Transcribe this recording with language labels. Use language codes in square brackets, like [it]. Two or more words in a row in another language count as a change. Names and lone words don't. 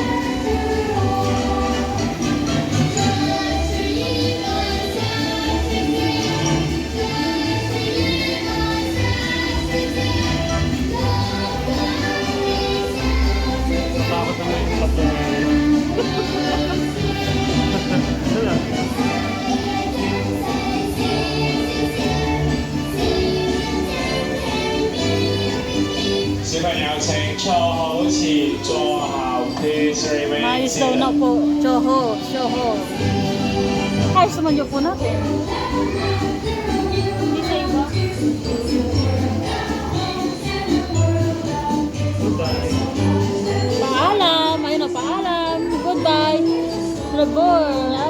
[tl] Takot naman yung tatlo na yun. Wala. [zh] 小朋友請坐好前，坐後 [en] please remain [tl] Mais daw [en] seated。 [tl] na po. Choho. Choho. Ayos naman yung po natin. Hindi sa iba. Goodbye. Paalam. Ayun na, paalam. Goodbye. Labor.